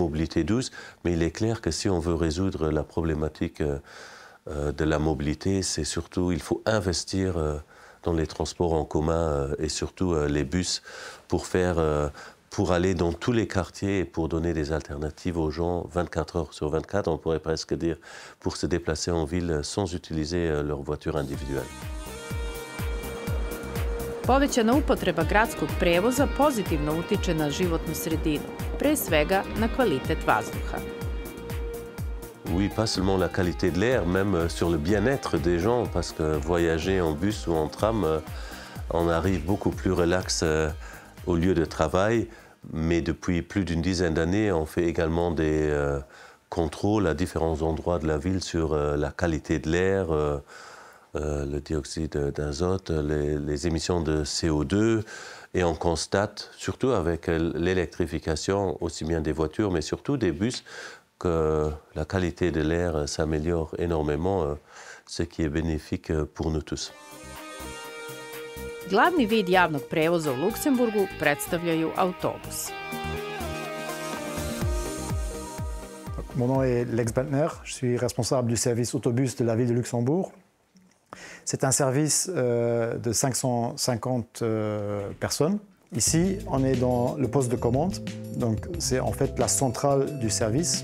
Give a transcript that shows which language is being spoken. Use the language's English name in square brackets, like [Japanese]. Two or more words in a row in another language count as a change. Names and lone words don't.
[French] mobilité douce, mais il est clair que si on veut résoudre la problématique de la mobilité, c'est surtout, il faut investir dans les transports en commun et surtout les bus pour aller dans tous les quartiers et pour donner des alternatives aux gens 24 heures sur 24, on pourrait presque dire, pour se déplacer en ville sans utiliser leur voiture individuelle. [Serbian] Povećana upotreba gradskog prevoza pozitivno utiče na životnu sredinu, pre svega na kvalitet vazduha. [French] Oui, pas seulement la qualité de l'air, même sur le bien-être des gens, parce que voyager en bus ou en tram, on arrive beaucoup plus relax au lieu de travail. Mais depuis plus d'une dizaine d'années, on fait également des contrôles à différents endroits de la ville sur la qualité de l'air, le dioxyde d'azote, les émissions de CO2. Et on constate, surtout avec l'électrification, aussi bien des voitures, mais surtout des bus, que la qualité de l'air s'améliore énormément, ce qui est bénéfique pour nous tous. [Serbian] Glavni vid javnog prevoza u Luksemburgu predstavljaju autobusi. [French] Mon nom est Lex Bentner, je suis responsable du service autobus de la ville de Luxembourg. C'est un service de 550 personnes. Ici, on est dans le poste de commande, donc c'est en fait la centrale du service.